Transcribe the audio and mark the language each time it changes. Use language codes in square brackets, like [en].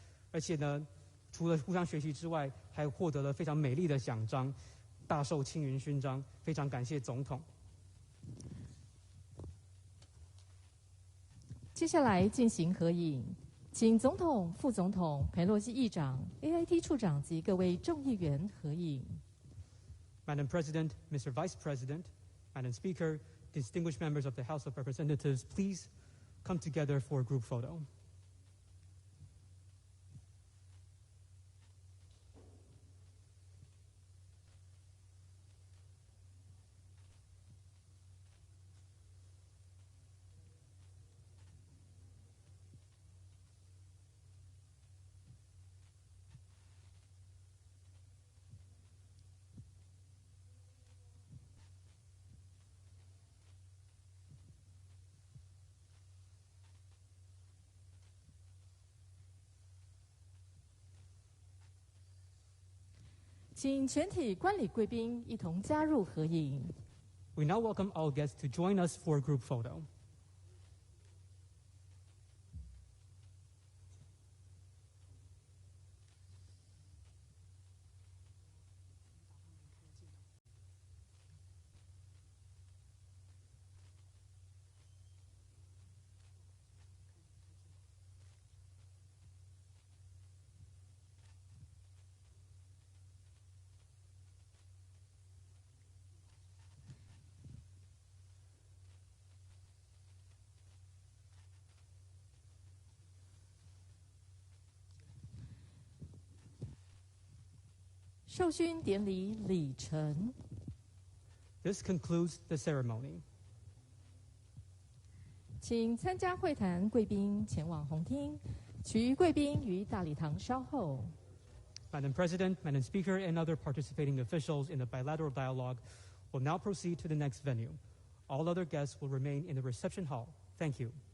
[zh] 而且呢，除了互相学习之外，还获得了非常美丽的奖章，大受青云勋章，非常感谢总统。接下来进行合影，请总统、副总统、裴洛西议长、AIT 处长及各位众议员合影。 [en] Madam President, Mr. Vice President, Madam Speaker, distinguished members of the House of Representatives, please come together for a group photo. [zh] 请全体观礼贵宾一同加入合影。 [en] We now welcome all guests to join us for a group photo. [zh] 授勋典礼礼成。 [en] This concludes the ceremony. [zh] 请参加会谈贵宾前往红厅，其余贵宾于大礼堂稍后。 [en] Madam President, Madam Speaker, and other participating officials in the bilateral dialogue will now proceed to the next venue. All other guests will remain in the reception hall. Thank you.